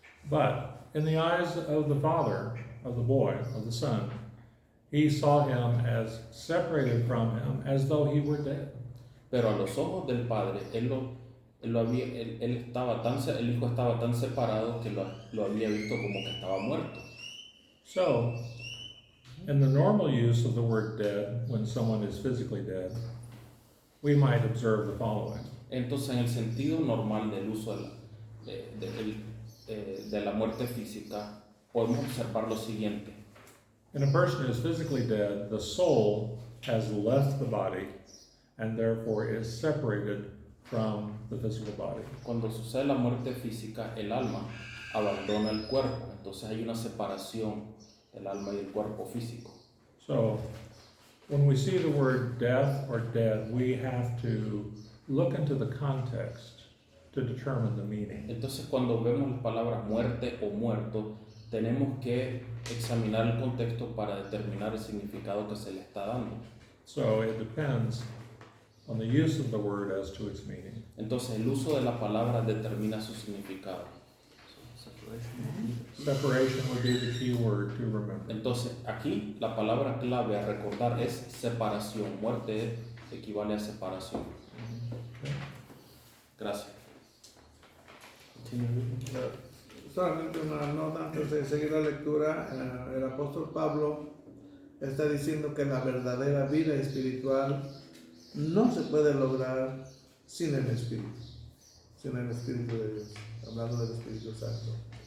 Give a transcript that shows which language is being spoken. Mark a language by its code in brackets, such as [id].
[en] But in the eyes of the father, of the boy, of the son, he saw him as separated from him as though he were dead. [es] Pero a los ojos del padre, el hijo estaba tan separado que lo había visto como que estaba muerto. [en] So, in the normal use of the word dead, when someone is physically dead, we might observe the following. [es] Entonces, en el sentido normal del uso de la muerte física, podemos observar lo siguiente. [en] In a person who is physically dead, the soul has left the body and therefore is separated from the physical body. [es] Cuando sucede la muerte física, el alma abandona el cuerpo, entonces hay una separación del alma y el cuerpo físico. [en] So, when we see the word death or dead, we have to look into the context to determine the meaning. [es] Entonces, cuando vemos las palabras muerte o muerto, tenemos que examinar el contexto para determinar el significado que se le está dando. [en] So, it depends on the use of the word as to its meaning. [es] Entonces, el uso de la palabra determina su significado. [en] Separation would be the key word to remember. [es] Entonces, aquí la palabra clave a recordar es separación. Muerte equivale a separación. Gracias. Solamente una nota antes de seguir la lectura. El apóstol Pablo está diciendo que la verdadera vida espiritual no se puede lograr sin el Espíritu de Dios, hablando del Espíritu Santo.